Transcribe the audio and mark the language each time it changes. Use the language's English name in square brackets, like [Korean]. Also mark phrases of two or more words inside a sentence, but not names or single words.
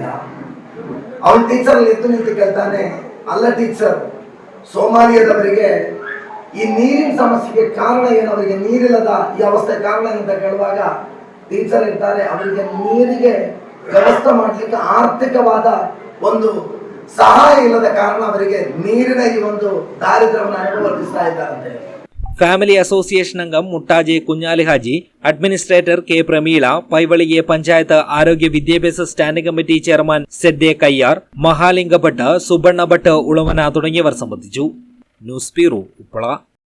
[Kannada] ಅವನ ಟೀಚರ್ ನಿಂತು ಕೇಳ್ತಾನೆ, ಅಲ್ಲ ಟೀಚರ್, ಸೋಮಾಲಿಯಾದವರಿಗೆ ಈ ನೀರಿನ ಸಮಸ್ಯೆಗೆ ಕಾರಣ ಏನು, ಅವರಿಗೆ ನೀರಿಲ್ಲದ ಈ ಅವಸ್ಥೆ ಕಾರಣ ಅಂತ ಕೇಳುವಾಗ ಟೀಚರ್ ಹೇಳ್ತಾರೆ, ಅವರಿಗೆ ನೀರಿಗೆ ವ್ಯವಸ್ಥೆ ಮಾಡಲಿಕ್ಕೆ ಆರ್ಥಿಕವಾದ ಒಂದು ಸಹಾಯ ಇಲ್ಲದ ಕಾರಣ ಅವರಿಗೆ ನೀರಿನ ಈ ಒಂದು ದಾರಿದ್ರ್ಯವನ್ನು ಅನುಭವಿಸ್ತಾ ಇದ್ದಾರಂತೆ. [Malayalam] ഫാമിലി അസോസിയേഷൻ അംഗം മുട്ടാജെ കുഞ്ഞാലി ഹാജി, അഡ്മിനിസ്ട്രേറ്റർ K പ്രമീള, പൈവളികെ പഞ്ചായത്ത് ആരോഗ്യ വിദ്യാഭ്യാസ സ്റ്റാൻഡിംഗ് കമ്മിറ്റി ചെയർമാൻ സെദ്ദേ കയ്യാർ, മഹാലിംഗഭട്ട്, സുബണ്ണ ഭട്ട്, ഉളവന തുടങ്ങിയവർ സംബന്ധിച്ചു. ന്യൂസ് ബ്യൂറോ, ഉപ്പള.